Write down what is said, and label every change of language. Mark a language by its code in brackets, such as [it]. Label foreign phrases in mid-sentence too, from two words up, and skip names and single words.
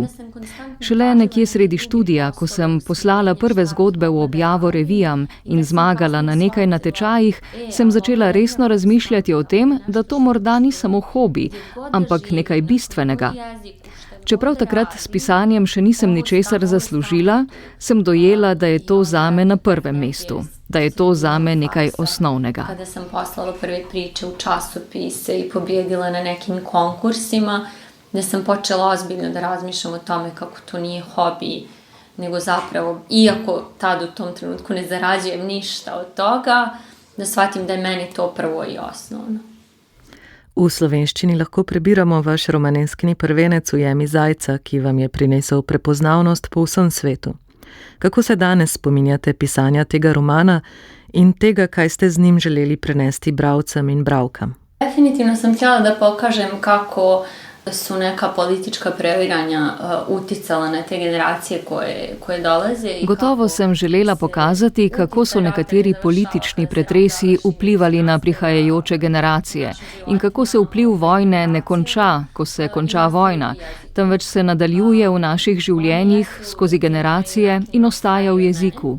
[sl] Šele nekje sredi študija, ko sem poslala prve zgodbe v objavo revijam in zmagala na nekaj natečajih, sem začela resno razmišljati o tem, da to morda ni samo hobi, ampak nekaj bistvenega. Čeprav takrat s pisanjem še nisem ničesar zaslužila, sem dojela, da je to zame na prvem mestu, da je to zame nekaj osnovnega. [bs] Kada sam poslala prve priče u časopise i pobjedila na nekim konkursima, da sam počela ozbiljno da razmišljam o tome kako to nije hobi, nego zapravo, iako tad u tom trenutku ne zarađujem ništa od toga, da shvatim da je meni to prvo i osnovno. [sl] V slovenščini lahko prebiramo vaš romaneskni prvenec Ujemi zajca, ki vam je prinesel prepoznavnost po vsem svetu. Kako se danes spominjate pisanja tega romana in tega, kaj ste z njim želeli prenesti bralcem in bralkam? [bs] Definitivno sam htjela da pokažem kako su neka politička previranja uticala na te generacije koje dolaze. [sl] Gotovo sem želela pokazati, kako so nekateri politični pretresi vplivali na prihajajoče generacije in kako se vpliv vojne ne konča, ko se konča vojna, temveč se nadaljuje v naših življenjih skozi generacije in ostaja v jeziku.